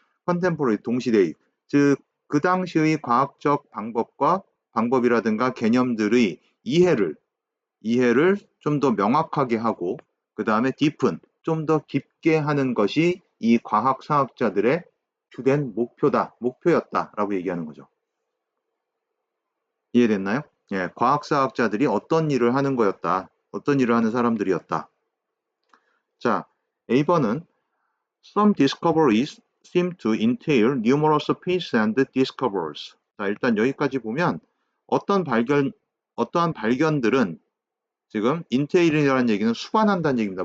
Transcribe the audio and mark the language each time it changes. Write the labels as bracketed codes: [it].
[ko] contemporary, 동시대의. 즉, 그 당시의 과학적 방법이라든가 개념들의 이해를 좀 더 명확하게 하고 그 다음에 deepen, 좀 더 깊게 하는 것이 이 과학사학자들의 주된 목표였다라고 얘기하는 거죠. 이해됐나요? 예, 과학사학자들이 어떤 일을 하는 거였다. 어떤 일을 하는 사람들이었다. [en] 자, A번은 Some discoveries seem to entail numerous peace and discoveries. [ko] 자, 일단 여기까지 보면 어떠한 발견들은 지금 entail이라는 얘기는 수반한다는 얘기입니다.